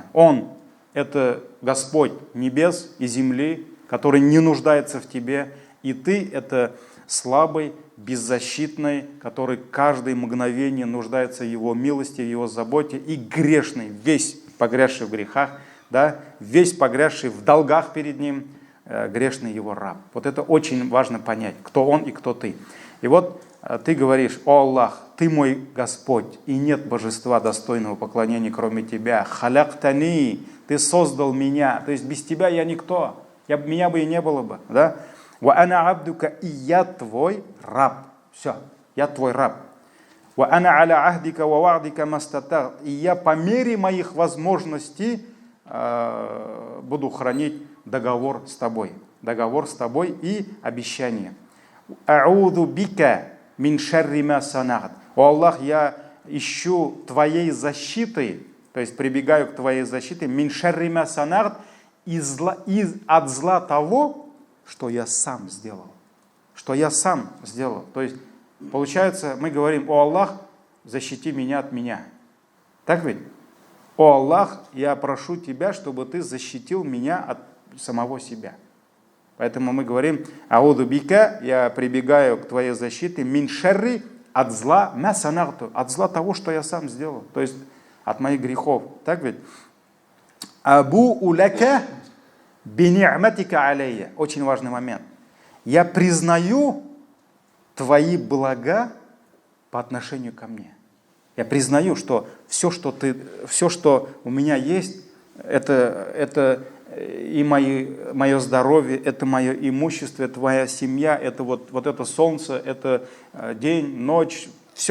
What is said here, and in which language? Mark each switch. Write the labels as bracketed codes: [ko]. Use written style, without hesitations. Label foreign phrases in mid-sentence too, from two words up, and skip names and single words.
[ru] Он – это Господь небес и земли, который не нуждается в тебе, и ты – это слабый, беззащитный, который каждое мгновение нуждается в Его милости, в Его заботе, и грешный, весь погрязший в грехах, да, весь погрязший в долгах перед Ним, грешный Его раб. Вот это очень важно понять, кто Он и кто ты. И вот ты говоришь: «О Аллах, Ты мой Господь, и нет божества достойного поклонения, кроме Тебя. Халяктани, Ты создал меня, то есть без Тебя я никто, меня бы и не было бы, да? [ar] وأنا عبدك, [ru] и я твой раб». Все, я твой раб. [ar] وأنا على عهدك ووعدك ما استطعت. [ru] И я по мере моих возможностей буду хранить договор с тобой. Договор с тобой и обещание. [ar] أعوذ بك من شر ما صنعت. [ru] О Аллах, я ищу твоей защиты, то есть прибегаю к твоей защите, [ar] من شر ما صنعت, [ru] от зла того, что я сам сделал. Что я сам сделал. То есть, получается, мы говорим: «О Аллах, защити меня от меня». Так ведь? «О Аллах, я прошу Тебя, чтобы Ты защитил меня от самого себя». Поэтому мы говорим: [ar] «أعوذ بك», [ru] я прибегаю к Твоей защите, [ar] «من شر», [ru] от зла, [ar] ما صنعت, [ru] от зла того, что я сам сделал. То есть, от моих грехов. Так ведь? [ar] «أبوء لك بنعمتك علي». [ru] Очень важный момент. Я признаю твои блага по отношению ко мне. Я признаю, что все, что у меня есть, это и мое здоровье, это мое имущество, это моя семья, это вот это солнце, это день, ночь, все.